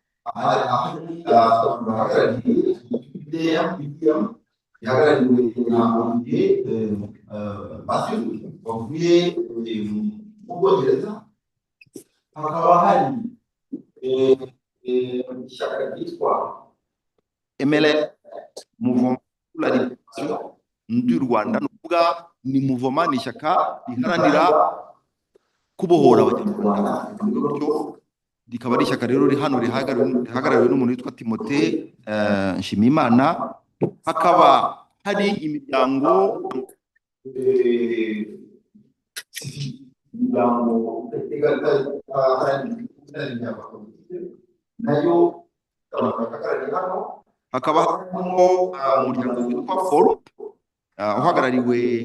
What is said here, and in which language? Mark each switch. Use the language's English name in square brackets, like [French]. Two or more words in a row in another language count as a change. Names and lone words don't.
[Kinyarwanda] bahagarariye ihagarariwe na Olivier Mathieu wavuye mu Bwongereza, hakaba hari ishyaka ryitwa MLR Mouvement pour la Libération du Rwanda, n'uvuga ni mouvement, ni ishyaka riharanira kubohora abanyarwanda gutyo. Rikaba ari ishyaka rero hano rihagarariwe n'umuntu witwa Timothée Nshimiyimana. Hakaba hari imiryango nayo hakaba harimo umuryango witwa Forum uhagarariwe